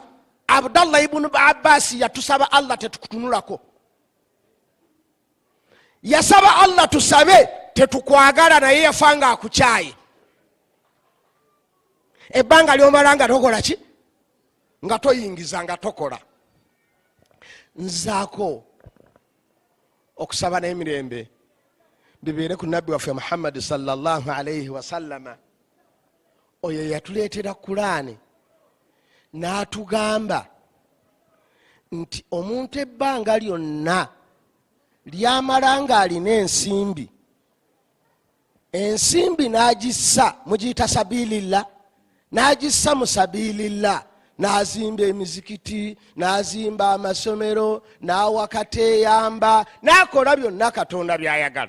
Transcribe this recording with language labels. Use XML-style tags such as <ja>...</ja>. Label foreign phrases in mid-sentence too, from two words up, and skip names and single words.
<lg>Abdallah ibn Abbas yatusaba Allah tetukutunulako, yasaba Allah tusabe tetukwagala, naye yafanga akukyaye. Ebbanga lyomala nga tokola ki? Nga toyingiza, nga tokola. Nzaako okusaba n'emirembe bibeere ku nabbi waffe Muhammad</lg> <ar>sallallahu alayhi wa sallama.</ar> <lg>Oyo yatuleetera Kulaani n'atugamba nti omuntu ebbanga lyonna lyamala ng'alina ensimbi, ensimbi n'agissa mugiyita sabilillah, n'agissa mu sabilillah, n'azimba emizikiti, n'azimba amasomero, n'awakata eyamba, n'akola byonna Katonda by'ayagala.</lg>